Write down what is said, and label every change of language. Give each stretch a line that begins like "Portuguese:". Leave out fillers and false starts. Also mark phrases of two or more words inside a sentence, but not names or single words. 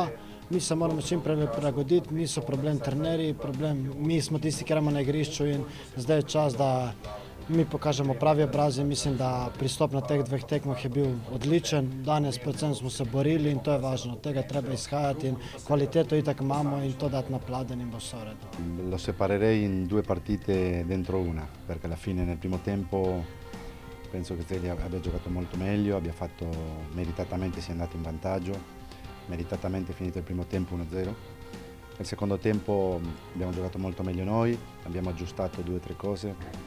Slovenian: Mi se moramo čim prej prilagoditi, niso problem trenerji, mi smo tisti, ki imamo na igrišču in zdaj je čas, da mi pokažemo pravi obraz in mislim, da pristop na teh dveh tekmah je bil odličen. Danes predvsem smo se borili in to je važno, od tega treba izhajati in kvaliteto itak imamo in to dati na pladen in bo vse v redu.
Italian: Lo separerei in due partite dentro una, perché alla fine nel primo tempo penso che Zeli abbia giocato molto meglio, abbia fatto meritatamente, sia andato in vantaggio, meritatamente finito il primo tempo 1-0. Nel secondo tempo abbiamo giocato molto meglio noi, abbiamo aggiustato 2 o 3 cose.